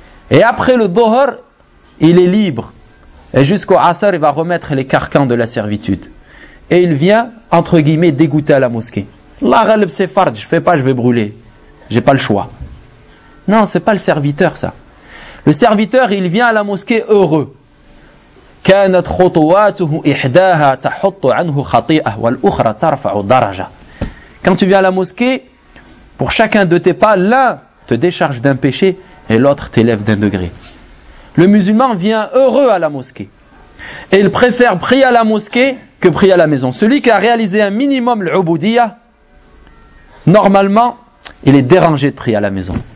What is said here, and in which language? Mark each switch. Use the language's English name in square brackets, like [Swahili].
[French] Et après le dhuhr, il est libre. Et jusqu'au asr, il va remettre les carcans de la servitude. Et il vient, entre guillemets, dégoûté à la mosquée. La ghalb c'est fard, je ne fais pas, je vais brûler. J'ai pas le choix. Non, ce n'est pas le serviteur ça. Le serviteur, il vient à la mosquée heureux. [Arabic] كانت خطواته إحداها تحط عنه خطيئة والأخرى ترفع درجة. [French] Quand tu viens à la mosquée, pour chacun de tes pas, l'un te décharge d'un péché et l'autre t'élève d'un degré. Le musulman vient heureux à la mosquée et il préfère prier à la mosquée que prier à la maison. Celui qui a réalisé un minimum l'ubudiya, normalement, il est dérangé de prier à la maison.